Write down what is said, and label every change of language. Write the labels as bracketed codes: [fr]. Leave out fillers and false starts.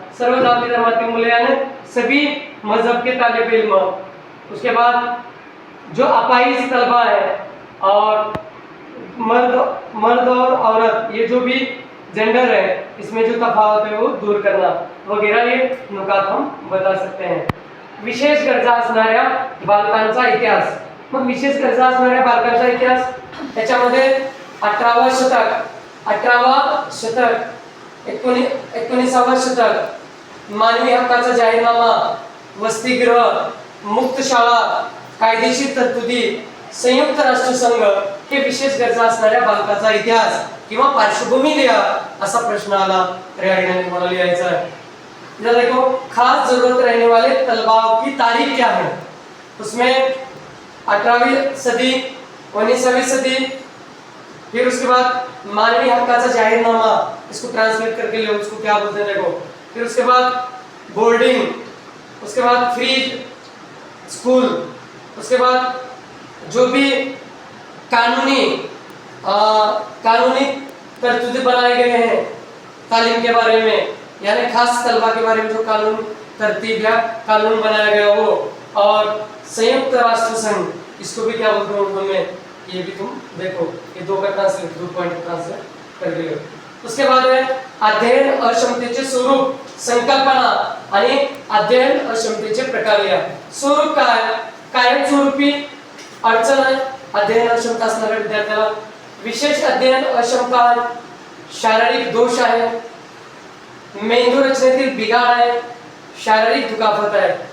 [mr] सर्व जाति धर्मातील मुले [hi] यानी सभी मजहब के तालिब इल्म. उसके बाद जो अपाहिज तलबा है और मर्द और औरत, ये जो भी जेंडर है इसमें जो तफावत है वो दूर करना वगैरह ये नुकात हम बता सकते हैं. [mr] विशेष गरजा असणाऱ्या बालकांचा इतिहास. मग विशेष गरजा असणाऱ्या बालकांचा इतिहास त्याच्यामध्ये 18वा शतक 19वा शतक, मानवी हक्काचा जाहीरनामा, वसतिगृह, मुक्त शाळा, कायदेशीर तरतुदी, संयुक्त राष्ट्रसंघ हे विशेष गरजा असणाऱ्या बालकाचा इतिहास किंवा पार्श्वभूमी लिहा असा प्रश्न आला तर या ठिकाणी तुम्हाला लिहायचा आहे. [hi] इधर देखो, खास जरूरत रहने वाले तलबाओं की तारीख क्या है. उसमें 18वीं सदी, 19वीं सदी, फिर उसके बाद [mr] मानवी हक्काचा जाहीरनामा, [hi] इसको ट्रांसलेट करके लो, उसको क्या बोलते हैं देखो. फिर उसके बाद बोर्डिंग, उसके बाद फ्री स्कूल, उसके बाद जो भी कानूनी तरतूदे बनाए गए हैं तालीम के बारे में, यानी खास तलबा के बारे में जो कानून तरतीब या कानून बनाया गया वो, और संयुक्त राष्ट्र संघ, इसको भी क्या बोलते हैं उर्दू में, ये भी तुम देखो, ये दो का ट्रांसलेट, 2 पॉइंट ट्रांसलेट कर दिए. उसके बाद है [mr] अध्ययन अक्षमतेचे स्वरूप, संकल्पना आणि अध्ययन अक्षमतेचे प्रकार लिहा. स्वरूप काय, कायमस्वरूपी अडचण आहे अध्ययन अक्षमता असणाऱ्या विद्यार्थ्याला. विशेष अध्ययन अक्षमता, शारीरिक दोष आहे, मेंदू रचनेतील बिघाड आहे, शारीरिक दुखापत आहे.